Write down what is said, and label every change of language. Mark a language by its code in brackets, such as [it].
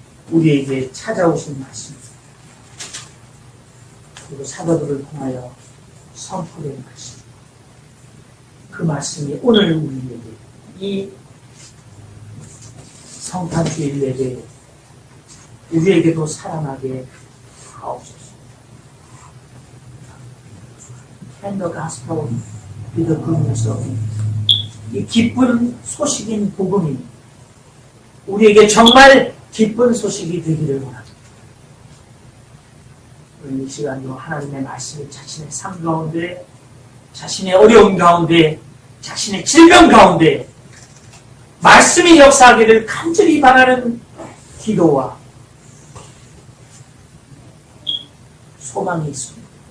[ko] 우리에게 찾아오신 말씀, 그리고 사도들을 통하여 선포된 말씀, 그 말씀이 오늘 우리에게 이 성탄주일 예배 우리에게도 살아나게 하옵소서. [en] And the gospel be the good news of it. [ko] 이 기쁜 소식인 복음이 우리에게 정말 기쁜 소식이 되기를 원합니다. 우리 이 시간도 하나님의 말씀이 자신의 삶 가운데, 자신의 어려움 가운데, 자신의 질병 가운데 말씀이 역사하기를 간절히 바라는 기도와 소망이 있습니다.